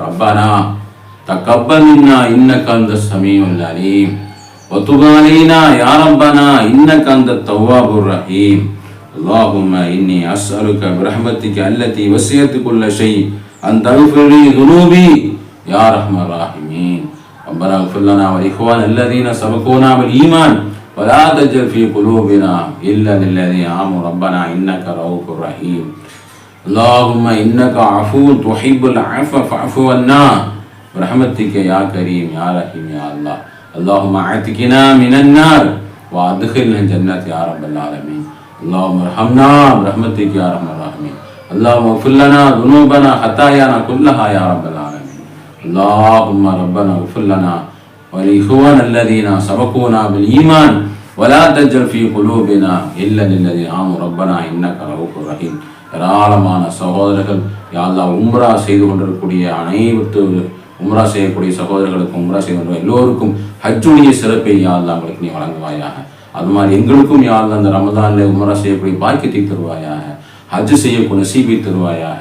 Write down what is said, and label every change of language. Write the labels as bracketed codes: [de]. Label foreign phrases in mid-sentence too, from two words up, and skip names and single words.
[ar] ربنا تقبل منا إنك أنت السميع العليم وتب علينا يا ربنا إنك أنت التواب الرحيم. اللهم إني أسألك برحمتك التي وسعت كل شيء أن تغفر لي ذنوبي يا أرحم الراحمين. ரப்பனா اغفر لنا ولإخواننا الذين سبقونا بالإيمان ولا تجعل في قلوبنا إلا للذين آمنوا ربنا إنك رؤوف رحيم. اللهم إنك عفو تحب العفو فاعف عنا برحمتك يا كريم يا رحيم يا الله. اللهم اعتقنا من النار وادخلنا الجنة يا رب العالمين. اللهم ارحمنا برحمتك يا ارحم الراحمين. اللهم اغفر لنا ذنوبنا خطايانا كلها يا رب العالمين. اللهم ربنا اغفر لنا ولإخواننا الذين سبقونا بالإيمان ولا تجعل في قلوبنا إلا للذين آمنوا ربنا إنك رؤوف رحيم. [ta] ஏராளமான சகோதரர்கள் [ar] يا الله [ta] உம்ரா செய்து கொண்டிருக்கக்கூடிய அனைத்து உம்ரா செய்யக்கூடிய சகோதரர்களுக்கும் உம்ரா செய்து எல்லோருக்கும் ஹஜ்ஜுடைய சிறப்பை [ar] يا الله [ta] அவங்களுக்கு நீ வழங்குவாயாக. அது மாதிரி எங்களுக்கும் [ar] يا الله [ta] அந்த ரமதானில் உம்ரா செய்யக்கூடிய பாக்கியத்தை தருவாயாக. ஹஜ்ஜு செய்யக்கூடிய நசீபை தருவாயாக.